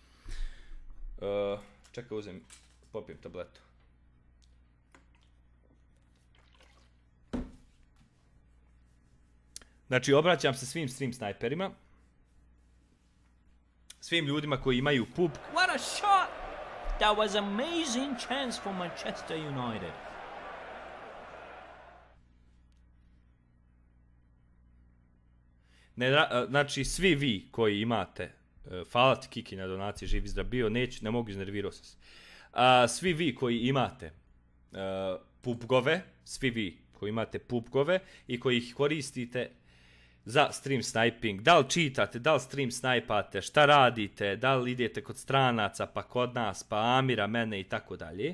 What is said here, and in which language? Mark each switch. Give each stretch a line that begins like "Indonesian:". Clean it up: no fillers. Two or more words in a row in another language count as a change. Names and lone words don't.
Serbian: Čekaj, popijem tabletu. Znači, obraćam se svim stream snajperima. Svim ljudima koji imaju pub.
English: What a shot! That was amazing chance for Manchester United.
Serbian: Znači, svi vi koji imate, hvala ti Kiki na donaciji, živi zdrav bio, ne mogu, iznervirao sam se. Svi vi koji imate PUBG-ove, svi vi koji imate PUBG-ove i koji ih koristite za stream sniping, da li čitate, da li stream snajpate, šta radite, da li idete kod stranaca, pa kod nas, pa Amira, mene i tako dalje.